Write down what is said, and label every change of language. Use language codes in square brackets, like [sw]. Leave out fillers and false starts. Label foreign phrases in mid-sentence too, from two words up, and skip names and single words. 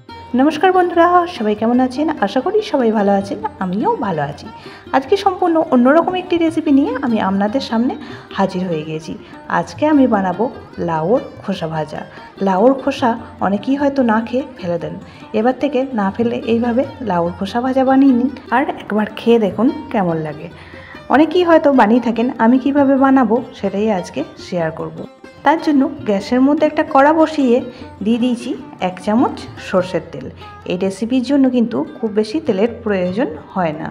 [bn] নমস্কার বন্ধুরা সবাই কেমন আছেন আশা করি সবাই ভালো আছেন আমিও ভালো আছি। আজ কে সম্পূর্ণ অন্যরকম এক রেসিপি নিয়ে আমি আপনাদের সামনে হাজির হয়ে গেছি। আজকে আমি বানাবো লাউর খোসা ভাজা। লাউর খোসা অনেকেই হয়তো না খেয়ে ফেলে দেন, এবার থেকে না ফেলে এইভাবে লাউর খোসা ভাজা বানিয়ে নিন আর একবার খেয়ে দেখুন কেমন লাগে। অনেকেই হয়তো বানিয়ে থাকেন, আমি কিভাবে বানাবো সেটাই আজকে শেয়ার করব। তার জন্য গ্যাসের মধ্যে একটা কড়া বসিয়ে দিয়ে দিয়েছি 1 চামচ সরষের তেল। এই রেসিপির জন্য কিন্তু খুব বেশি তেলের প্রয়োজন হয় না।